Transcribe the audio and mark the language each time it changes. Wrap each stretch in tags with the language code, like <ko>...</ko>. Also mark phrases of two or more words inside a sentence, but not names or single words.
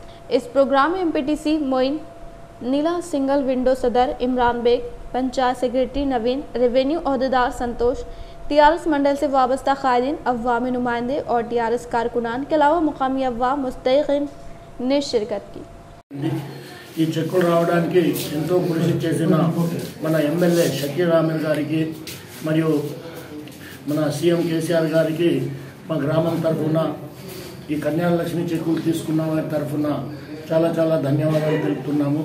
<ur>اس پروگرام میں MPTC معین نیلا،</ur> <en>single window</en> <ur>صدر عمران بیگ، پنچایت سیکریٹری نوین، ریونیو عہدیدار سنتوش، TRS منڈل سے وابستہ قائدین، عوامی نمائندے اور TRS کارکنان کے علاوہ مقامی عوام مستحقین نے شرکت کی۔</ur> <te>ఈ చెక్కులు రావడానికి ఎంతో కృషి చేసిన మన ఎమ్మెల్యే షకీర్ అహ్మద్ గారికి మరియు మన సీఎం KCR గారికి మా గ్రామం తరఫున ఈ కన్యా లక్ష్మి చెక్కులు తీసుకున్న వారి తరఫున చాలా చాలా ధన్యవాదాలు తెలుపుతున్నాము।</te>